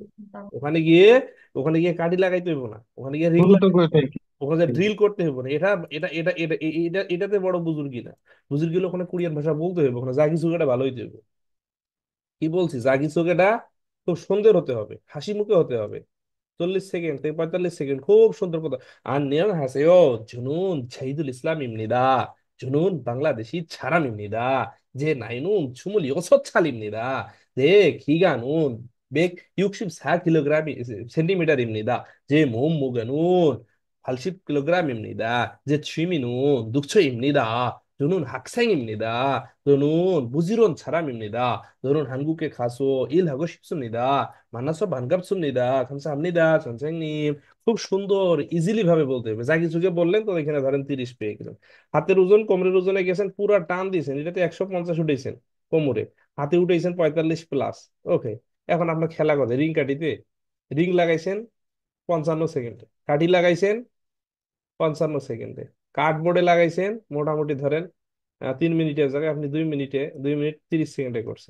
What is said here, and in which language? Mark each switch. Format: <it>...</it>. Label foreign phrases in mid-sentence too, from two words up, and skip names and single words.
<bn>ওখানে গিয়ে ওখানে গিয়ে কাঠি লাগাইতে হইব না, ওখানে গিয়ে রিং লাগাইতে হইব না, ওখানে ড্রিল করতে হইব না। এটা এটা এটা এটা এটা এটাতে বড় বুজুর্গি না। বুজুর্গি হলে ওখানে কোরিয়ান ভাষা বলতে হইব, ওখানে যা কিছু এটা ভালো হইতে হইব। কি বলছি, জাগি চোখেটা খুব সুন্দর হতে হবে, হাসি মুখে হতে হবে। 40 সেকেন্ড থেকে 45 সেকেন্ড খুব সুন্দর কথা।</bn> <ko>안녕하세요, 저는 자이둘 이슬람입니다. 저는 방글라데시 사람입니다. 제 나이는 26살입니다. 제 키가는 164kg 센티미터입니다. 제 몸무게는 80kg입니다. 제 취미는 독서입니다. 저는 학생입니다. 저는 부지런 사람입니다. 저는 한국에 가서 일하고 싶습니다. 만나서 반갑습니다. 감사합니다, 선생님।</ko> <bn>খুব সুন্দর ইজিলি ভাবে বলতে হবে। যা কিছুকে বললেন তো এখানে ধরেন 30 পেয়ে গেলেন। হাতের ওজন কোমরের ওজনে গেছেন, পুরা টান দিয়েছেন, এটাতে 150 উঠেছেন কোমরে, হাতে উঠেছেন 45+। ওকে, এখন আপনার খেলা কথা রিং কাটিতে। রিং লাগাইছেন 55 সেকেন্ডে, কাঠি লাগাইছেন 55 সেকেন্ডে, কার্ডবোর্ডে লাগাইছেন মোটামুটি ধরেন 3 মিনিটের জায়গায় আপনি 2 মিনিটে, 2 মিনিট 30 সেকেন্ডে করছেন।</bn>